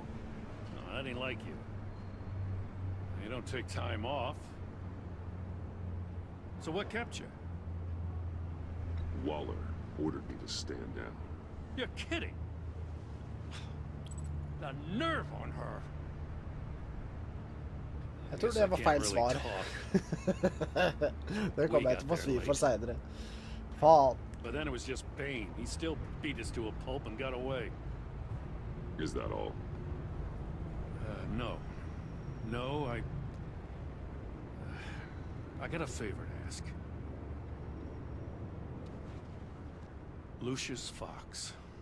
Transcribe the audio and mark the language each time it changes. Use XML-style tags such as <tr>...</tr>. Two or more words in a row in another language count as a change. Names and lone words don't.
<en>No, that ain't like you. You don't take time off. So what kept you? Waller ordered me to stand down. You're kidding! The nerve on her!</en> <no>Jeg tror det var feil svar. Det kommer jeg til å få svi for senere. Faen.</no> <en>But then it was just Bane. He still beat us to a pulp and got away. Is that all? No. No, I got a favor to ask. Lucius Fox.</en>